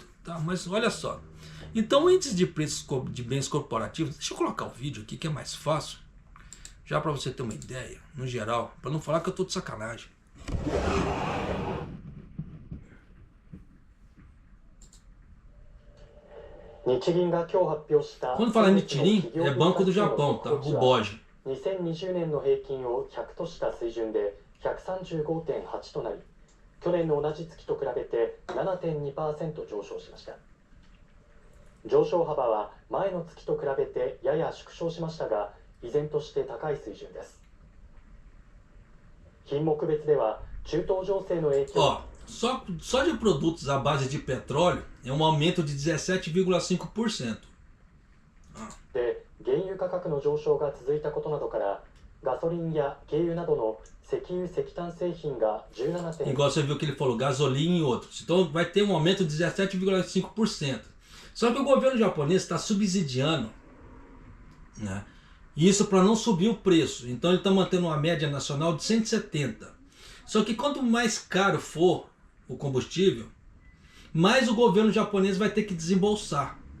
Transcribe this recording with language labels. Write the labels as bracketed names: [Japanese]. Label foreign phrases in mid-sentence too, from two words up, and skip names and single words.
[Portuguese] Tá, mas olha só, então o índice de preços de bens corporativos, deixa eu colocar o vídeo aqui que é mais fácil, já para você ter uma ideia, no geral, para não falar que eu tô de sacanagem. Quando fala Nichirin, é Banco do Japão, tá? O BOJ. [Japanese] 2020年の平均を100とした水準で 135.8 となり、去年の同じ月と比べて 7.2% 上昇しました。上昇幅は前の月と比べてやや縮小しましたが、依然として高い水準です。品目別では中東情勢の影響。 [Portuguese] Ó, só de produtos à base de petróleo é um aumento de 17,5%. [Japanese] で、原油価格の上昇が続いたことなどから、ガソリンや軽油などの石油石炭製品が 17. [Portuguese] Igual você viu que ele falou, gasolina e outros. Então vai ter um aumento de 17,5%. Só que o governo japonês está subsidiando, né, isso para não subir o preço. Então ele está mantendo uma média nacional de 170. Só que quanto mais caro for o combustível, mais o governo japonês vai ter que desembolsar.